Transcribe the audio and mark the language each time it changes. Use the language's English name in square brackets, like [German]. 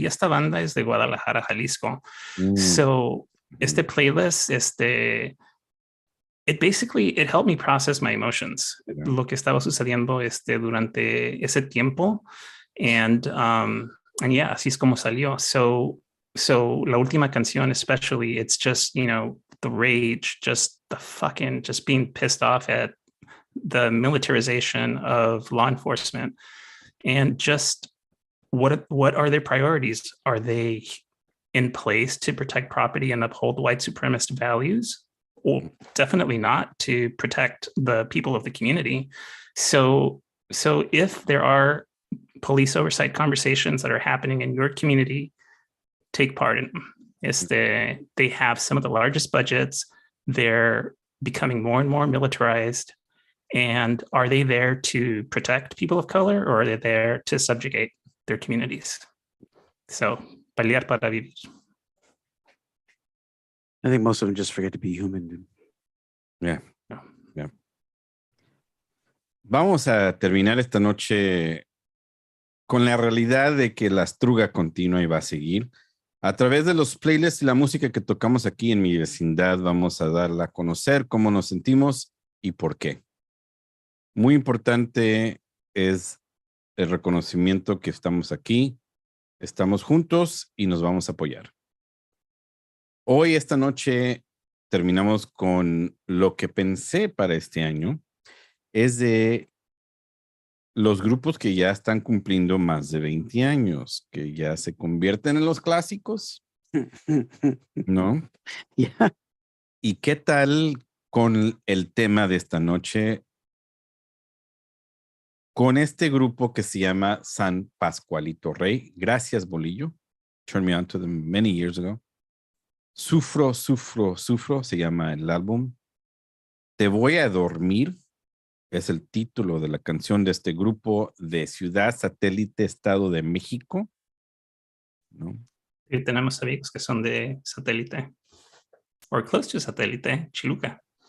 [Spanish] Y esta banda es de Guadalajara, Jalisco. So, este playlist, [English] it helped me process my emotions, [Spanish] lo que estaba sucediendo durante ese tiempo. And yeah, así es como salió. [English] So [Spanish] la última canción, [English] especially, it's just, the rage, just being pissed off at the militarization of law enforcement, and just what are their priorities? Are they in place to protect property and uphold white supremacist values? Well, definitely not to protect the people of the community. So if there are police oversight conversations that are happening in your community, take part in them. They have some of the largest budgets. They're becoming more and more militarized. And are they there to protect people of color, or are they there to subjugate their communities? [Spanish] So, pelear para vivir. [English] I think most of them just forget to be human. Dude. Yeah. [Spanish] Vamos a terminar esta noche con la realidad de que la estruga continua y va a seguir. A través de los playlists y la música que tocamos aquí en mi vecindad, vamos a darla a conocer cómo nos sentimos y por qué. Muy importante es el reconocimiento que estamos aquí, estamos juntos y nos vamos a apoyar. Hoy, esta noche, terminamos con lo que pensé para este año. Es de los grupos que ya están cumpliendo más de 20 años, que ya se convierten en los clásicos, ¿no? [English] Yeah. [Spanish] ¿Y qué tal con el tema de esta noche? Con este grupo que se llama San Pascualito Rey. Gracias, Bolillo. [English] Turned me on to them many years ago. [Spanish] Sufro, se llama el álbum. Te voy a dormir es el título de la canción de este grupo de Ciudad Satélite, Estado de México, ¿no? Y tenemos amigos que son de Satélite, [English] or close to [Spanish] Satélite, Chiluca.